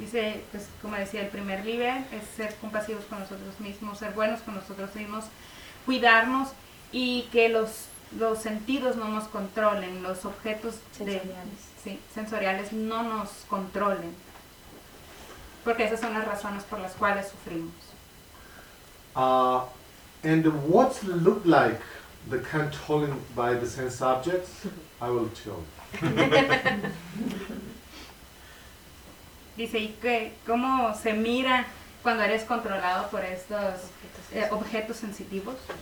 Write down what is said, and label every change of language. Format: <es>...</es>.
<es>Dice, pues, como decía, el primer nivel es ser compasivos con nosotros mismos, ser buenos con nosotros mismos, cuidarnos y que los sentidos no nos controlen, los objetos sensoriales, de, sí, sensoriales no nos controlen. Porque esas son las razones por las cuales sufrimos.</es> <en>And what look like the controlling by the sense objects, I will tell.</en> <es>Dice, ¿y qué? ¿Cómo se mira cuando eres controlado por estos objetos sensitivos?</es>